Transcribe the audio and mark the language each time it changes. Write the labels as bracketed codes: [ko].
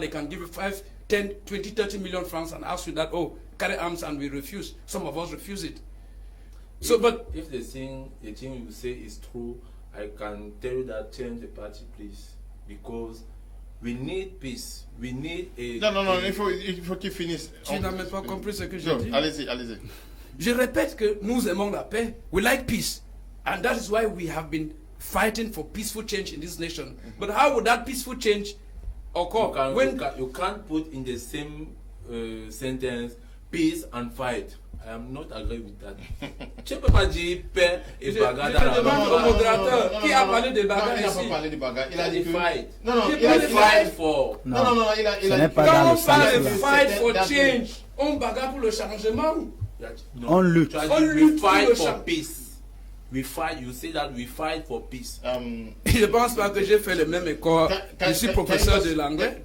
[en] They can give you 5, 10, 20, 30 million francs and ask you that, oh, carry arms, and we refuse. Some of us refuse it. So, but if the thing you say is true, I can tell you that change the party, please, because we need peace. We need a... [fr] Non, il faut qu'il finisse. Tu n'as même pas compris ce que j'ai dit. Allez-y. Je répète que nous aimons la paix. [en] We like peace. And that is why we have been fighting for peaceful change in this nation. But how would that peaceful change occur? You can't put in the same sentence peace and fight. I am not agree with that. [fr] Tu peux pas dire paix et bagarre dans la... Je demande au modérateur qui a parlé de bagarre ici. Il n'a pas parlé de bagarre. Il a dit fight. Non, il a dit [en] fight for... [fr] Non, il a dit... Quand on parle de [en] fight for change, [fr] on bagarre pour le changement. On lutte. [en] We fight for peace. We fight, you say that we fight for peace. [fr] Je pense pas que j'ai fait le même école. Je suis professeur de l'anglais.